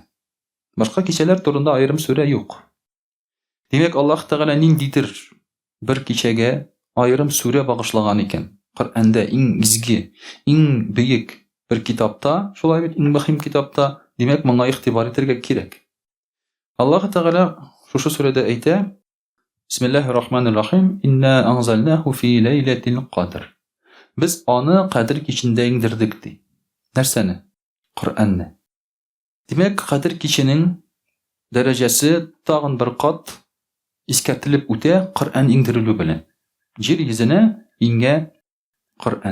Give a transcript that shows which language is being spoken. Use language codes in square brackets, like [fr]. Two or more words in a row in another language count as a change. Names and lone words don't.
[tt] Башка кичәләр турында аерым сүрә юк. Димәк, Аллаһ Тәгалә ниндидер бер кичәгә аерым сүрә багышлаган икән. Коръәндә иң изге, иң бөек бер китапта, шулай бит, иң мөһим китапта, димәк, моңа игътибар итәргә кирәк. Аллаһ Тәгалә шушы сүрәдә әйтә: [ar] بسم الله الرحمن الرحيم إنا أنزلناه في ليلة القدر. [tt] Без аны Кадер кичендә иңдердек ди. Нәрсәне? Коръәнне. Димәк, Кадер киченең дәрәҗәсе тагын бер кат искәртелеп үтә Коръән иңдерелү белән. Җир йөзенә иңгә Коръән.